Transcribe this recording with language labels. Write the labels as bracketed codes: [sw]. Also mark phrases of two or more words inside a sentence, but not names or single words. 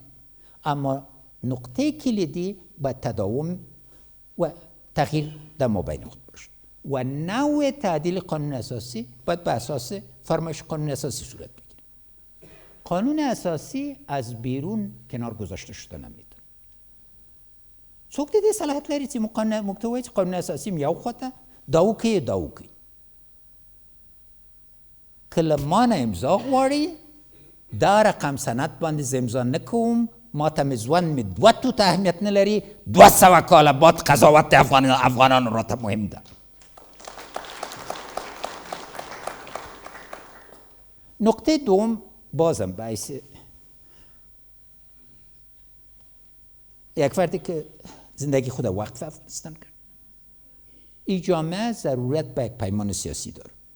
[fa] اما نقطه کلیدی با تداوم و تغییر در مابین خود باشه و نوع تعدیل قانون اساسی باید به اساس فرمایش قانون اساسی صورت بگیره. قانون اساسی از بیرون کنار گذاشته شده نمیتونه. [ps] څوک دې صلاحیت لري چې محتوای قانون اساسي یو خواته دا وکړي که له ما نه امضا غواړي دا رقم سند باندې امضا نه کوم، ما ته مې ژوند مې 2 توته اهمیت نه لري، 200 کاله بعد قضاوت افغانانو راته مهم ده. [fa] نقطه دوم بازم باعث یک فردی که زندگی خود وقف افغانستان کرد. این جامعه ضرورت به یک پیمان سیاسی داره.